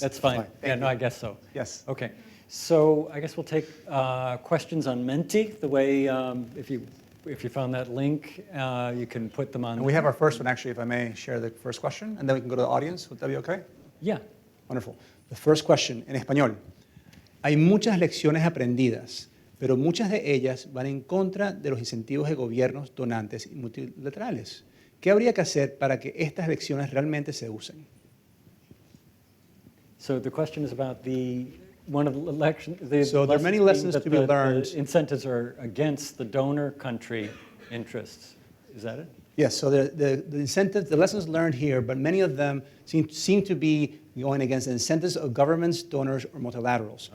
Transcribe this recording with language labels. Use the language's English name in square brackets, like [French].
[English] That's fine. Yeah, Thank no, you. I guess so. Yes. Okay, so I guess we'll take questions on Menti. The way, if you found that link, you can put them on. And we have our first one, actually, if I may share the first question, and then we can go to the audience. Would that be okay? Yeah. Wonderful. The first question, [Spanish] en español. Hay muchas lecciones aprendidas, pero muchas de ellas van en contra de los incentivos de gobiernos donantes y multilaterales. ¿Qué habría que hacer para que estas lecciones realmente se usen? [English] So the question is about one of the So there are many lessons to be learned. The incentives are against the donor country interests. Is that it? Yes, so the incentives, the lessons learned here, but many of them seem to be going against the incentives of governments, donors, or multilaterals.